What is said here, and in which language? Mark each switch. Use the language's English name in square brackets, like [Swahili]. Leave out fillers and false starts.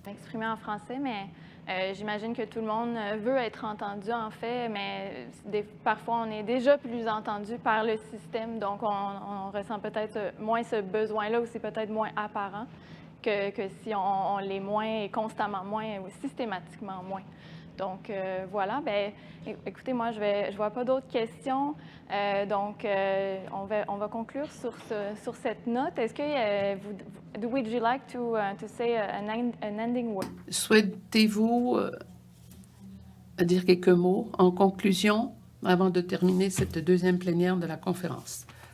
[French] Exprimé en français, mais j'imagine que tout le monde veut être entendu, en fait, mais parfois, on est déjà plus entendu par le système, donc on ressent peut-être moins ce besoin-là, ou c'est peut-être moins apparent que si on l'est moins, constamment moins, ou systématiquement moins. Donc, voilà. Bien, écoutez, moi, je vois pas d'autres questions. Donc, on va conclure sur cette note. Est-ce que [English] would you like to say an ending word? [French] Souhaitez-vous dire quelques mots en conclusion avant de terminer cette deuxième plénière de la conférence?